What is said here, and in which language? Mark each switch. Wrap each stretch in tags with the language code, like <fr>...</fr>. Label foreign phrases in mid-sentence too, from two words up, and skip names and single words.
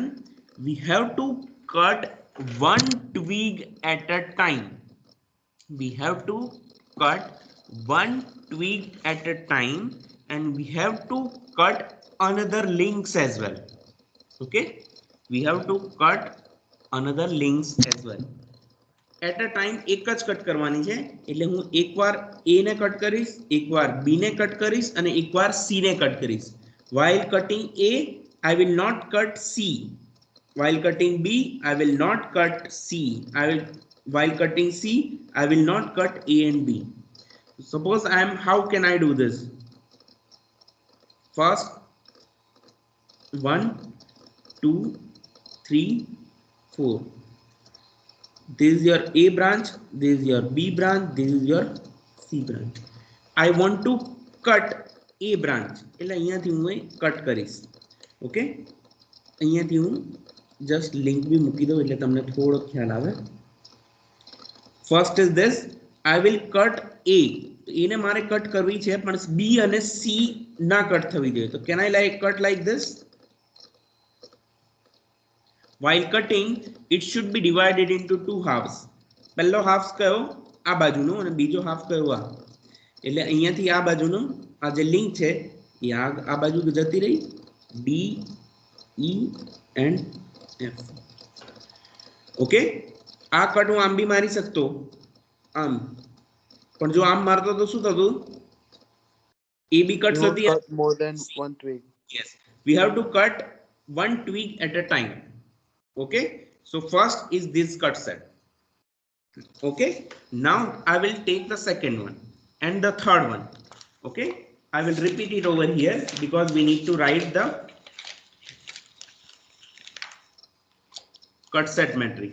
<en>We have to cut one twig at a time. We have to cut one twig at a time, and we have to cut another links as well. Okay, we have to cut another links as well. at a time</en> <gu>એક જ કટ કરવાની છે, એટલે હું એકવાર એ ને કટ કરીશ, એકવાર બી ને કટ કરીશ અને એકવાર સી ને કટ કરીશ.</gu> <en>while cutting a I will not cut c, while cutting b I will not cut c, while cutting c I will not cut a and b. Suppose I am, how can I do this? First 1 2 3 4, this is your A branch, this is your B branch, this is your C branch. I want to cut A branch,</en> <gu>એટલે અહીંયાથી હું કટ કરીશ. ઓકે, અહીંયાથી હું</gu> <en>just link</en> <gu>બી મૂકી દઉં એટલે તમને થોડો ખ્યાલ આવે.</gu> <en>First is this, I will cut A.</en> <gu>એને મારે કટ કરવી છે પણ B અને C ના કટ થવી જોઈએ, તો</gu> <en>can I cut like this? While cutting, it should be divided into two halves.</en> <gu>પહેલો હાફ કયો? આ બાજુનો અને બીજો હાફ કયો? આ. એટલે અહીંયાથી આ બાજુનો આ જે લિંક છે એ આ બાજુ જતી રહી,</gu> <en>D E and F.</en> <gu>ઓકે, આ કટ હું આમ બી મારી શકતો, આમ, પણ જો આમ મારતો તો શું થતું? એ બી કટ થતી.</gu> <en>more than one twig. Yes, we have to cut one twig at a time. Okay, so first is this cut set. Okay, now I will take the second one and the third one. Okay, I will repeat it over here because we need to write the cut set matrix.</en>